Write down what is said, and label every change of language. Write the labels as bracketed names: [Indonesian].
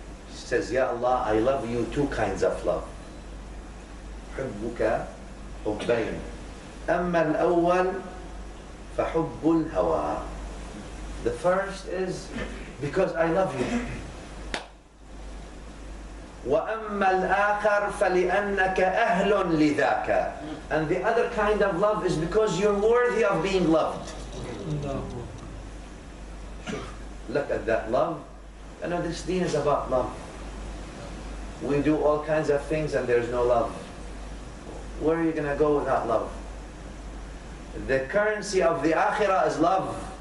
[English] She says, Ya Allah, I love you two kinds of love. [Arabic] أحبك حبين. أما الأول فحب الهوى. [English] The first is because I love you. [Arabic] وأما الآخر فلأنك أهل لذاك. [English] And the other kind of love is because you're worthy of being loved. Look at that love. You know, this deen is about love. We do all kinds of things and there's no love. Where are you going to go without love? The currency of the akhirah is love.